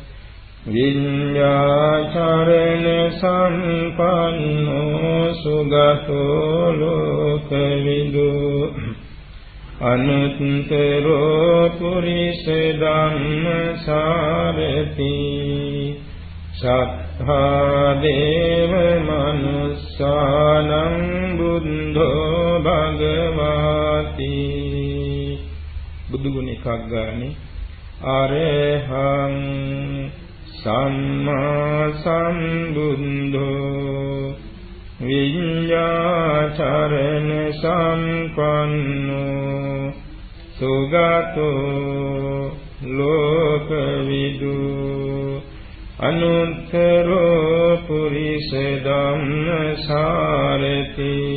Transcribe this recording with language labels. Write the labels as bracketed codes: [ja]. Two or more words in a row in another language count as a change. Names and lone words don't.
[pi] විඤ්ඤාචරණ සම්පන්නෝ සුගතෝ ලෝකවිදු අනුත්තරෝ පුරිස ධම්මසාරති සත්තා දේව මනුස්සානං බුද්ධෝ භගවාති [si] බුදු ගුණ එකක් ගානේ [pi] අරහං සම්මා සම්බුද්ධෝ විඤ්ඤාචරණ සම්පන්නෝ සුගතෝ ලෝකවිදු අනුත්තරෝ පුරිස ධම්මසාරති